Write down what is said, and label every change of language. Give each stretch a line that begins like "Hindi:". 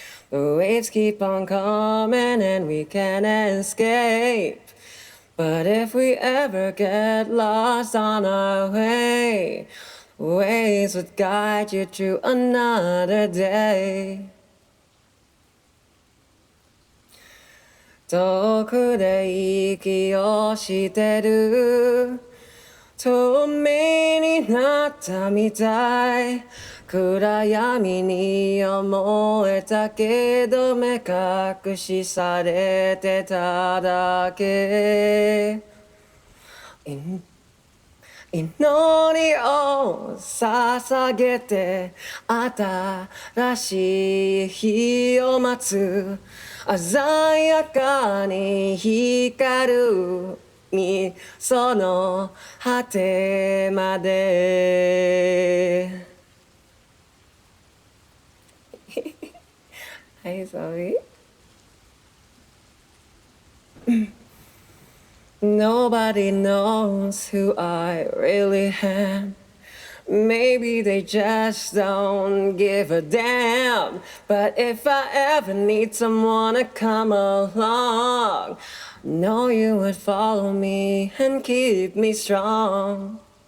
English: The waves keep on coming and we can't escape. But if we ever get lost on our way, ways would guide you through another day.
Japanese: 遠くで息をしてる透明になったみたい暗闇に思えたけど目隠しされてただけ祈りを捧げて新しい日を待つ鮮やかに光るその果てまで
English: はいsorry Nobody knows who I really am. Maybe they just don't give a damn. But if I ever need someone to come along, know you would follow me and keep me strong.